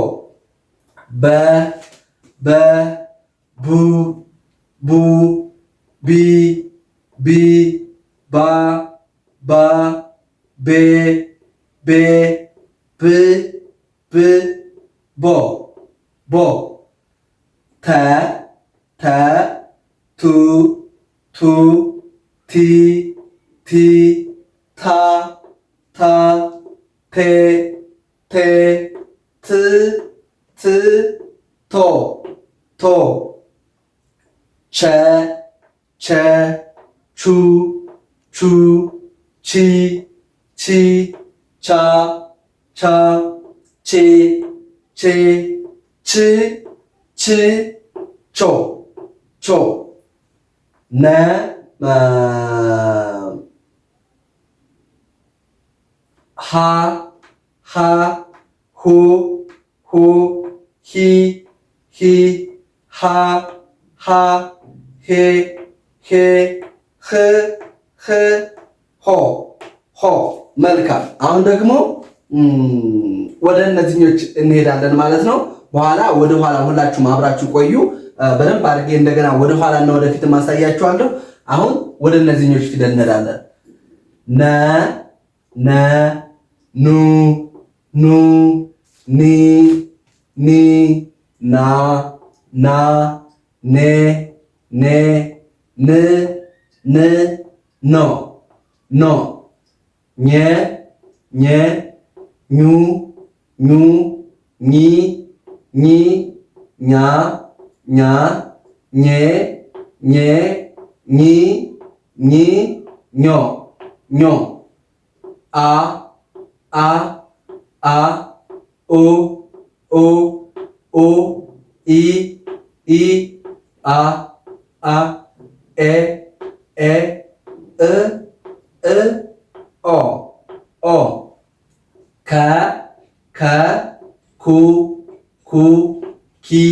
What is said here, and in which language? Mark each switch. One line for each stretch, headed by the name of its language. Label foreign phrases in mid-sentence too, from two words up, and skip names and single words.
Amharic: በ በ ቡ ቡ ቢ ቢ ባ ባ ቤ ቤ ብ ብ ቦ ቦ ተ ተ ቱ ቱ ቲ ቲ ታ ታ ቴ ቴ ት ት ቶ ቶ ቸ ቸ ቹ ቹ ቺ ቺ ቻ ቻ ቼ ቼ ች ች ቾ ቾ ነ ሀ ሀ ሁ ሁ ሂ ሂ ሃ ሃ ሄ ሄ ህ ህ ሆ ሆ። መልካም። አሁን ደግሞ ወደ እነዚህኞች እንሄዳለን ማለት ነው። በኋላ ወደ ኋላ ሁላችሁም አብራችሁ ቆዩ። በደንብ አድርጌ እንደገና ወደ ኋላ እና ወደፊት ማሳያችኋለሁ። አሁን ወደ እነዚህኞች ፊደል እንሄዳለን። ነ ነ ኑ ኑ ኒ ኒ ና ና ኔ ኔ ን ን ኖ ኖ ኘ ኘ ኙ ኙ ኚ ኚ ኛ ኛ ኘ ኘ ኚ ኚ ኞ ኞ አ አ አ ኦ ኦ ኦ ኢ ኢ አ አ ኤ ኤ እ እ ኦ ኦ ከ ከ ኩ ኩ ኪ